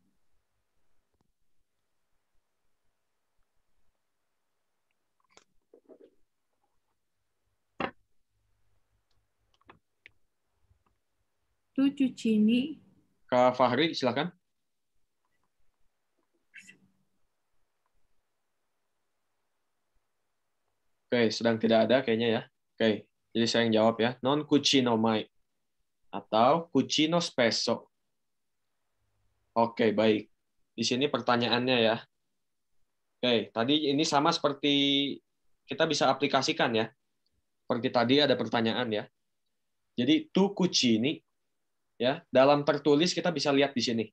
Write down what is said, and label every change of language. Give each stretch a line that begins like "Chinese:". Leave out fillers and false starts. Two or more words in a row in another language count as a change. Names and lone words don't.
Indonesian: Kak Fahri, silakan. Oke, sedang tidak ada kayaknya ya. Oke, jadi saya yang jawab ya.
Italian: Non cucino mai atau cucino spesso.
Indonesian: Oke, baik. Di sini pertanyaannya ya. Oke, tadi ini sama seperti kita bisa aplikasikan ya. Seperti tadi ada pertanyaan ya. Jadi
Italian: tu cucini
Indonesian: ya, dalam tertulis kita bisa lihat di sini.